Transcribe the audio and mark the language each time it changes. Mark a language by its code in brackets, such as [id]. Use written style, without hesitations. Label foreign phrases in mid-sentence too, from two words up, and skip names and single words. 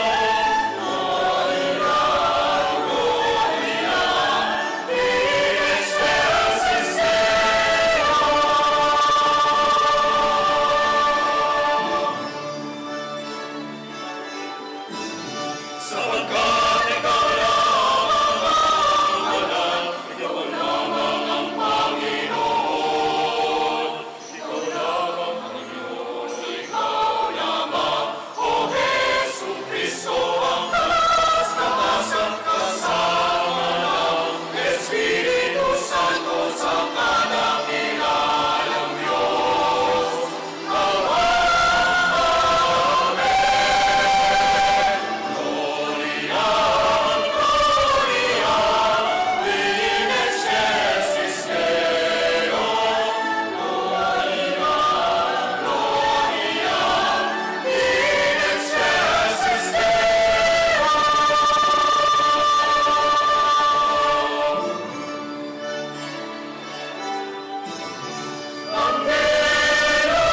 [la] Gloria, Gloria, in excelsis Deo. [tl] Sapagkat ikaw lamang ang Anak, ikaw lamang ang Panginoon. Ikaw lamang ang Diyos, ikaw lamang, O Jesucristo, ang taas-taasan kasama ng Espiritu Santo sa kadakilalang Diyos. [la] Gloria, Gloria, in excelsis Deo. Gloria, Gloria, in excelsis Deo. Amen,